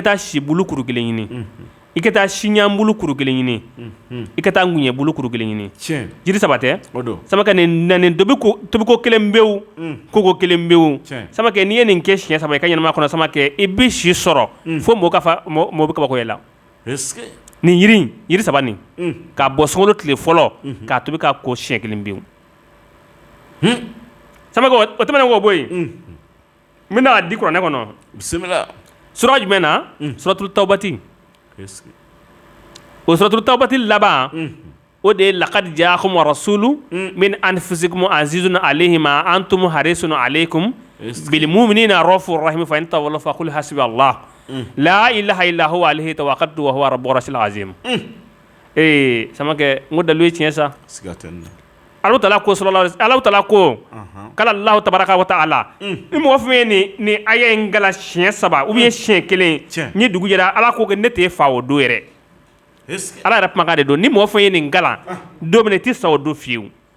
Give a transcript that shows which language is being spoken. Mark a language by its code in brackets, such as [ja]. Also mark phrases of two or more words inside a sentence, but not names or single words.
[bm] taa si bulu kuru kelen ɲini i ka taa siɲan bulu kuru kelen ɲini i ka taa ŋuɲɛ bulu kuru kelen ɲini jiri saba tɛ samakɛ nin tobiko kelen bewu koko kelen bewu samakɛ n'i ye nin kɛ siɲɛ saba i ka ɲɛnama kɔnɔ samakɛ i bɛ si sɔrɔ fo mɔgɔ bɛ kabakoya la nin yiri saba nin k'a bɔ sunkalo tile fɔlɔ k'a tobi k'a ko siɲɛ kelen bewu samakɛ o tɛmɛnen k'o bɔ yen n bɛna di kuranɛ kɔnɔ sura jumɛn na suratul tawbati o suratul tawbati laban o de ye [ar] لقد جاءكم رسول من أنفسكم عزيز عليه ما عنتم حريص عليكم بالمؤمنين رؤوف رحيم فإن تولوا فقل حسبي الله لا إله إلا هو عليه توكلت وهو رب العرش العظيم [bm] samakɛ ngo dalu ye tiɲɛ sa [ar] الله تعالى [bm] ko [ar] الله تعالى [bm] ko kala [ar] الله تبارك وتعالى [bm] ni mɔgɔ fɛn ye ni aya in gala siɲɛ 3 [fr] ou bien [bm] siɲɛ 1 ni dugu jɛra ala ko ne t'e fa o don yɛrɛ ala yɛrɛ kumakan de don ni mɔgɔ fɛn ye nin gala don min i tɛ sa o don fiyewu